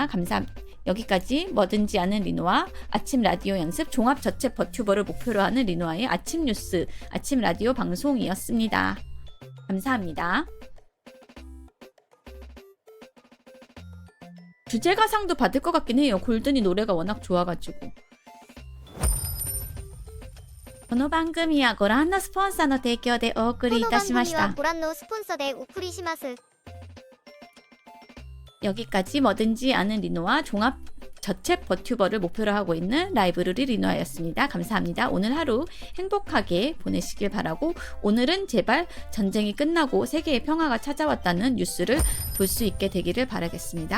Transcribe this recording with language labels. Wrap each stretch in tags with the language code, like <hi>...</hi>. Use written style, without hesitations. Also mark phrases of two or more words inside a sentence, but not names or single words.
<ko>여기까지 뭐든지 아는 리노아 아침 라디오 연습 종합 저체 버튜버를 목표로 하는 리노아의 아침 뉴스, 아침 라디오 방송이었습니다. 감사합니다. 주제가상도 받을 것 같긴 해요. 골든이 노래가 워낙 좋아가지고.</ko> <ja>この番組はご覧のスポンサーの提供でお送りいたしました。ご覧のスポンサーでお送りします。</ja> <ko>여기까지 뭐든지 아는 리노아 종합 저체 버튜버를 목표로 하고 있는 라이브러리 리노아였습니다. 감사합니다. 오늘 하루 행복하게 보내시길 바라고, 오늘은 제발 전쟁이 끝나고 세계의 평화가 찾아왔다는 뉴스를 볼 수 있게 되기를 바라겠습니다.</ko>